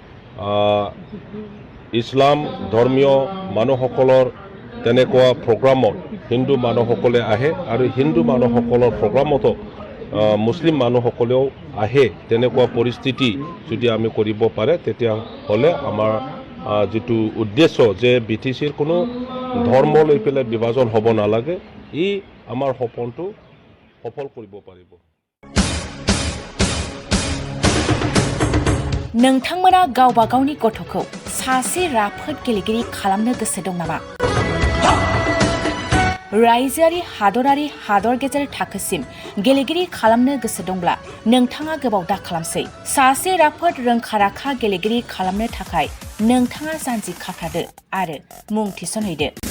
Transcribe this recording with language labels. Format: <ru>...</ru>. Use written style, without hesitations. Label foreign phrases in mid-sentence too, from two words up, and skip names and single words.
<as>ইছলাম ধৰ্মীয় মানুহসকলৰ তেনেকুৱা প্ৰগ্ৰামত হিন্দু মানুহসকলে আহে আৰু হিন্দু মানুহসকলৰ প্ৰগ্ৰামতো মুছলিম মানুহসকলেও আহে তেনেকুৱা পৰিস্থিতি যদি আমি কৰিব পাৰে তেতিয়াহ'লে আমাৰ যিটো উদ্দেশ্য যে BTCৰ কোনো ধৰ্ম লৈ পেলাই বিভাজন হ'ব নালাগে ই আমাৰ সপোনটো সফল কৰিব পাৰিব</as> <brx>नोंथांमोना गावबा गावनि गथ'खौ सासे राफोद गेलेगिरि खालामनो गोसो दं नामा रायजोआरि हादरारि हादर गेजेर थाखोसिम गेलेगिरि खालामनो गोसो दंब्ला नोंथाङा गोबाव दा खालामसै सासे राफोद रोंखा-राखा गेलेगिरि खालामनो थाखाय नोंथाङा जानजि खाफ्रादो आरो मुं थिसनहैदो</brx>